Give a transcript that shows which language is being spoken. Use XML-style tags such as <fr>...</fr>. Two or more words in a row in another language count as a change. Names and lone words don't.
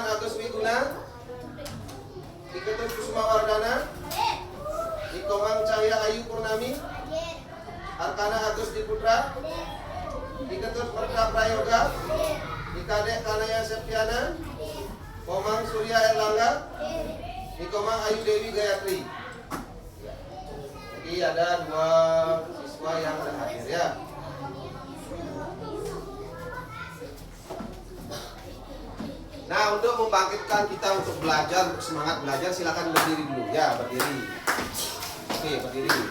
<id>Agus Wiguna, Nikatur Kusuma Wardana, Nikomang Cahya Ayu Purnami, Arkana Agus Diputra, Diketut Perda Prayoga, Dikadek Kanaya Septiana, Komang Surya Erlangga, Nikomang Ayu Dewi Gayatri. Jadi ada 2 siswa yang ada hadir ya. Nah, untuk membangkitkan kita untuk belajar, untuk semangat belajar, silakan berdiri dulu ya, berdiri. Oke, berdiri.</id>